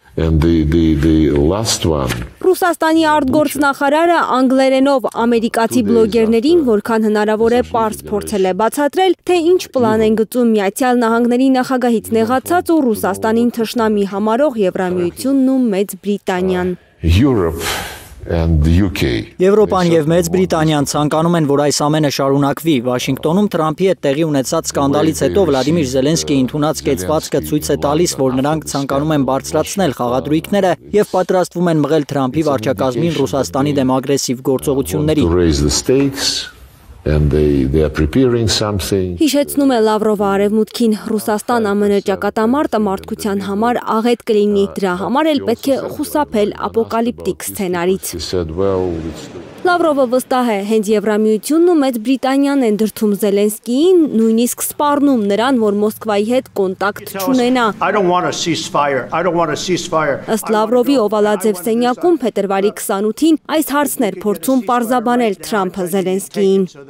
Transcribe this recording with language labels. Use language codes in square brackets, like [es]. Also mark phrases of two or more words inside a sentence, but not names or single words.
[en] And the last one. [hy] Ռուսաստանի արտգործնախարարը անգլերենով ամերիկացի բլոգերներին որքան հնարավոր է պարզ փորձել է բացատրել, թե ինչ պլան են գծում Միացյալ Նահանգների նախագահից նեղացած ու Ռուսաստանին թշնամի համարող Եվրամիությունն ու Մեծ Բրիտանիան։ [en] Europe and the UK. [hy] Եվրոպան եւ Մեծ Բրիտանիան ցանկանում են, որ այս ամենը շարունակվի։ Վաշինգտոնում Թրամփի հետ տեղի ունեցած սկանդալից հետո Վլադիմիր Զելենսկիի ընդունած կեցվածքը ցույց է տալիս, որ նրանք ցանկանում են բարձրացնել խաղադրույքները եւ պատրաստվում են մղել Թրամփի վարչակազմին Ռուսաստանի դեմ ագրեսիվ գործողությունների։ [en] And they are preparing something. [hy] Հիշեցնում է Լավրովը արևմուտքին Ռուսաստան ԱՄՆ ճակատամարտը մարդկության համար աղետ կլինի, դրա համար էլ պետք է խուսափել ապոկալիպտիկ սցենարից։ Լավրովը վստահ է, հենց Եվրամիությունն ու Մեծ Բրիտանիան են դրդում Զելենսկիին, նույնիսկ սպառնում նրան, որ Մոսկվայի հետ կոնտակտ չունենա։ Ըստ Լավրովի Օվալաձև սենյակում փետրվարի 28-ին այս հարցն էր փորձում պարզաբանել Թրամփը Զելենսկիին։